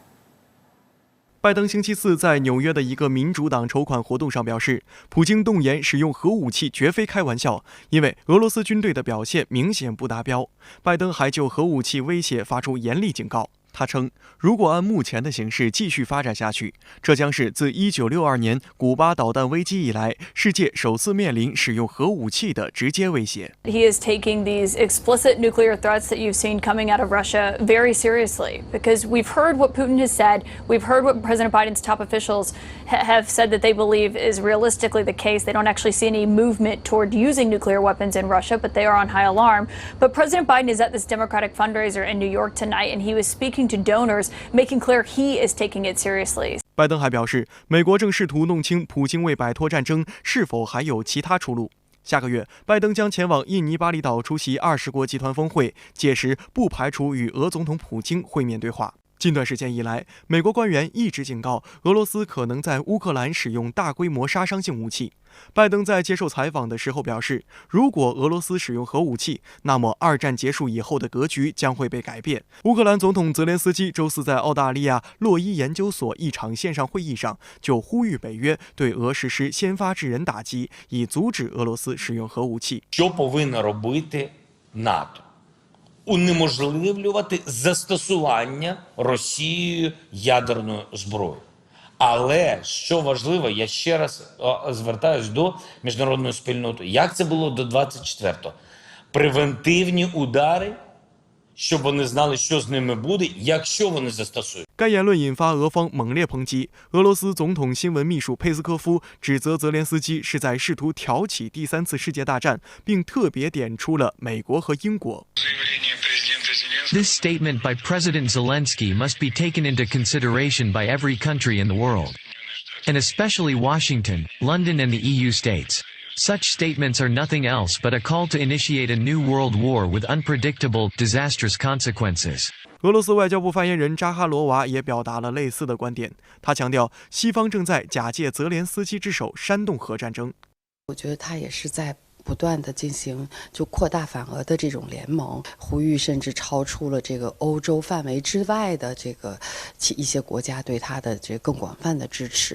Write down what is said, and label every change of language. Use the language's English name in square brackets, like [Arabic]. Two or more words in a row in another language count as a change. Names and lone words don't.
[Chinese] 拜登星期四在纽约的一个民主党筹款活动上表示，普京动言使用核武器绝非开玩笑，因为俄罗斯军队的表现明显不达标。拜登还就核武器威胁发出严厉警告。他称，如果按目前的形势继续发展下去，这将是自1962年古巴导弹危机以来，世界首次面临使用核武器的直接威胁。 [English] He is taking these explicit nuclear threats that you've seen coming out of Russia very seriously, because we've heard what Putin has said, we've heard what President Biden's top officials have said that they believe is realistically the case. They don't actually see any movement toward using nuclear weapons in Russia, but they are on high alarm. But President Biden is at this Democratic fundraiser in New York tonight, and he was speaking to donors, making clear he is taking it seriously. [Chinese] 拜登还表示，美国正试图弄清普京为摆脱战争是否还有其他出路。下个月，拜登将前往印尼巴厘岛出席20国集团峰会，届时不排除与俄总统普京会面对话。近段时间以来，美国官员一直警告俄罗斯可能在乌克兰使用大规模杀伤性武器。拜登在接受采访的时候表示，如果俄罗斯使用核武器，那么2战结束以后的格局将会被改变。乌克兰总统泽连斯基周四在澳大利亚洛伊研究所一场线上会议上就呼吁北约对俄实施先发制人打击，以阻止俄罗斯使用核武器。 [Ukrainian] Що повинно робити НАТО? Унеможливлювати застосування Росією ядерної зброї. Але, що важливо, я ще раз звертаюсь до міжнародної спільноти. Як це було до 24-го? Превентивні удари, щоб вони знали, що з ними буде, якщо вони застосують. [Chinese] 该言论引发俄方猛烈抨击。俄罗斯总统新闻秘书佩斯科夫指责泽连斯基是在试图挑起第3次世界大战，并特别点出了美国和英国。 [English] This statement by President Zelensky must be taken into consideration by every country in the world, and especially Washington, London, and the EU states. Such statements are nothing else but a call to initiate a new world war with unpredictable, disastrous consequences. [Chinese] 俄罗斯外交部发言人扎哈罗娃也表达了类似的观点。他强调，西方正在假借泽连斯基之手煽动核战争。我觉得他也是在不断的进行就扩大反俄的这种联盟，呼吁甚至超出了这个欧洲范围之外的这个一些国家对他的这个更广泛的支持。